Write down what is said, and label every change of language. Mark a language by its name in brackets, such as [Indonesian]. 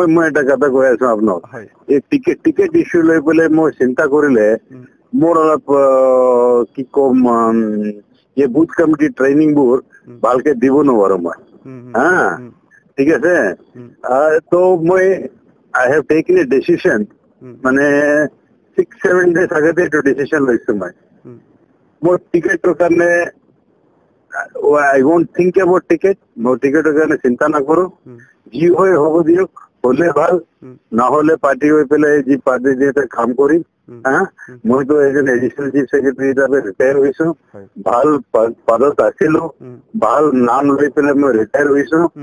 [Assamese] মই এটা কথা কৈ আছো আপোনাক, এই টিকেট ইছ্যু লৈ পেলাই মই চিন্তা কৰিলে মোৰ অলপ কি কম, এই বুথ কমিটি ট্ৰেইনিং বোৰ ভালকে দিব নোৱাৰো মই। হা ঠিক আছে, তো মই [English] I have taken a decision, [Assamese] মানে 6-7 days আগতে এইটো ডিচিশন লৈছো মই। মোৰ টিকেটৰ কাৰণে [English] I won't think about ticket. [Assamese] মই টিকেটৰ কাৰণে চিন্তা নকৰো। যি হয় হ'ব দিয়ক, হলে ভাল, নহলে পাৰ্টি হৈ পেলাই যি পাৰ্টি যিহেতু কাম কৰিম। মইতো এজন এডিচনেল চিফ ছেক্ৰেটাৰী হিচাপে ৰিটায়াৰ হৈছো, ভাল পদত আছিলো, ভাল নাম লৈ পেলাই মই ৰিটায়াৰ হৈছো।